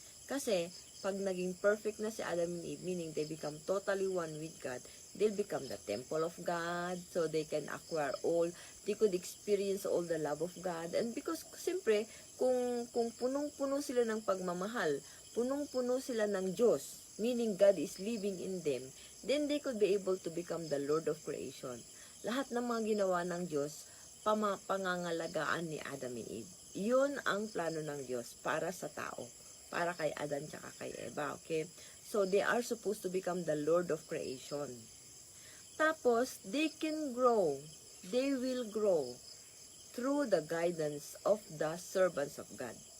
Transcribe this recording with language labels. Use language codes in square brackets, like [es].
[tl] Kasi, pag naging perfect na si [en] Adam and Eve, meaning they become totally one with God, they'll become the temple of God, so they can acquire they could experience all the love of God. And because, [tl] siyempre, kung punong-puno sila ng pagmamahal, punong-puno sila ng Diyos, [en] meaning God is living in them, then they could be able to become the Lord of creation. [tl] Lahat ng mga ginawa ng Diyos, pangangalagaan ni Adam and Eve. Yun ang plano ng Diyos para sa tao, para kay Adan tsaka kay Eva, okay? [en] So, they are supposed to become the Lord of creation. Tapos, they can grow. They will grow through the guidance of the servants of God.